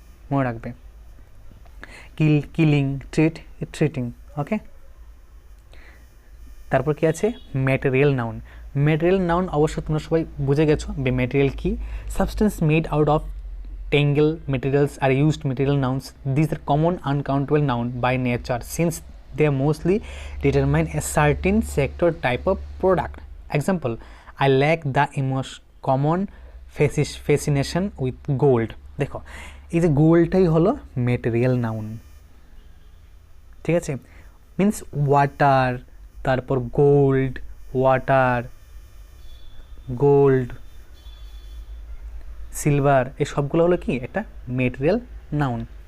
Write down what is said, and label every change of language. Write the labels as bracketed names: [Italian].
[Bangla] মনে রাখবে killing, treat, treating. ওকে, তারপর কি আছে ম্যাটেরিয়াল নাউন। ম্যাটেরিয়াল নাউন অবশ্য তোমরা সবাই বুঝে গেছো ম্যাটেরিয়াল কি, [English] Substance made out of tangle materials are used material nouns. These are common uncountable noun by nature since they mostly determine a certain sector type of product. Example, I lack the common fascination with gold. [Bangla] দেখো এই যে গোল্ডটাই হলো material noun, ঠিক আছে, means water, তারপর gold, water, gold, silver, এই সবগুলো হলো কি একটা মেটেরিয়াল নাউন।